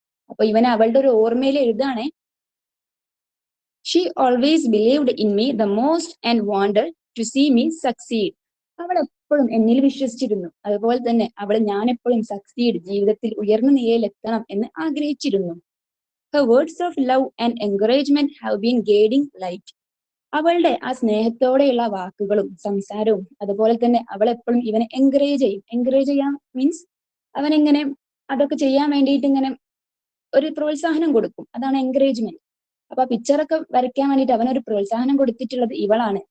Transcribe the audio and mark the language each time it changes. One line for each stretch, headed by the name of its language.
Malayalam: അപ്പൊ ഇവൻ അവളുടെ ഒരു ഓർമ്മയിൽ എഴുതാണേ.
English: She always believed in me the most and wanted to see me succeed.
Malayalam: അവൾ എപ്പോഴും എന്നിൽ വിശ്വസിച്ചിരുന്നു, അതുപോലെ തന്നെ ഞാൻ എപ്പോഴും സക്സീഡ്, ജീവിതത്തിൽ ഉയർന്ന നിലയിൽ എത്തണം എന്ന് ആഗ്രഹിച്ചിരുന്നു.
English: Her words of love and encouragement have been guiding light.
Malayalam: അവളുടെ ആ സ്നേഹത്തോടെയുള്ള വാക്കുകളും സംസാരവും അതുപോലെ തന്നെ അവൾ എപ്പോഴും ഇവനെ എൻകറേജ് ചെയ്യാൻ മീൻസ് അവനെങ്ങനെ അതൊക്കെ ചെയ്യാൻ വേണ്ടിയിട്ട് ഇങ്ങനെ ഒരു പ്രോത്സാഹനം കൊടുക്കും, അതാണ് എൻകറേജ്മെന്റ്. അപ്പൊ ആ പിക്ചറൊക്കെ വരയ്ക്കാൻ വേണ്ടിയിട്ട് അവനൊരു പ്രോത്സാഹനം കൊടുത്തിട്ടുള്ളത് ഇവളാണ്.